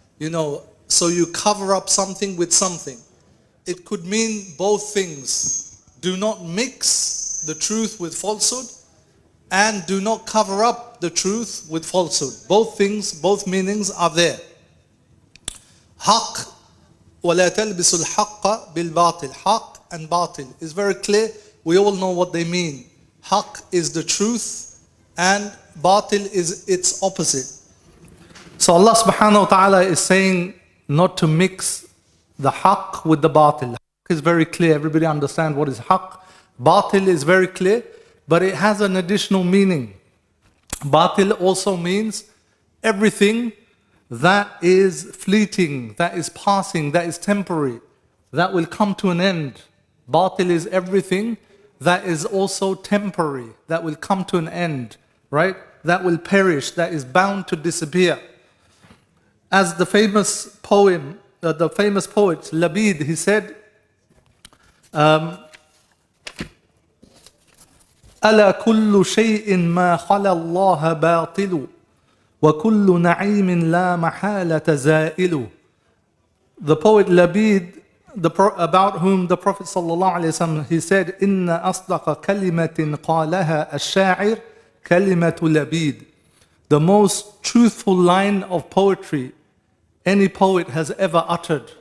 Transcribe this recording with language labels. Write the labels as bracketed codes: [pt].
[en] So you cover up something with something. It could mean both things. Do not mix the truth with falsehood, and do not cover up the truth with falsehood. Both things, both meanings are there. [ar] Haqq, وَلَا تَلْبِسُ الْحَقَّ بِالْبَاطِلِ. [en] Haqq and batil is very clear. We all know what they mean. Haqq is the truth, and batil is its opposite. So Allah subhanahu wa ta'ala is saying not to mix the haqq with the batil. Haqq is very clear. Everybody understand what is haqq. Batil is very clear, but it has an additional meaning. Batil also means everything that is fleeting, that is passing, that is temporary, that will come to an end. Batil is everything that is also temporary, that will come to an end, right? That will perish, that is bound to disappear. As the famous poet, Labid, he said, [ar] ألا كل شيء ما خلا الله باطل وكل نعيم لا محالة زائل. [en] The poet Labid, about whom the Prophet ﷺ, he said, [ar] إن أصدق كلمة قالها الشاعر كلمة لبيد. [en] The most truthful line of poetry any poet has ever uttered.